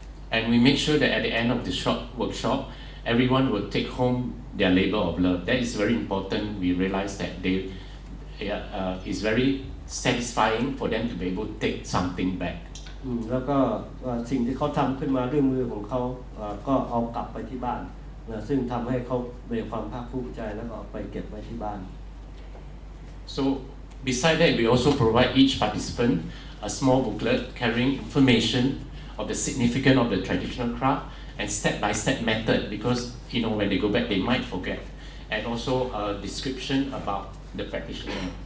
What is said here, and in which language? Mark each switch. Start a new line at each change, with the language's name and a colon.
English: And we make sure that at the end of the workshop, everyone will take home their labor of love. That is very important. We realize that it's very satisfying for them to be able to take something back.
Thai: แล้วก็สิ่งที่เขาทำขึ้นมาด้วยมือของเขาก็เอากลับไปที่บ้านซึ่งทำให้เขามีความภาคภูมิใจแล้วก็ไปเก็บไว้ที่บ้าน
English: So beside that, we also provide each participant a small booklet carrying information of the significance of the traditional craft and step-by-step method, because when they go back they might forget, and also a description about the practitioner.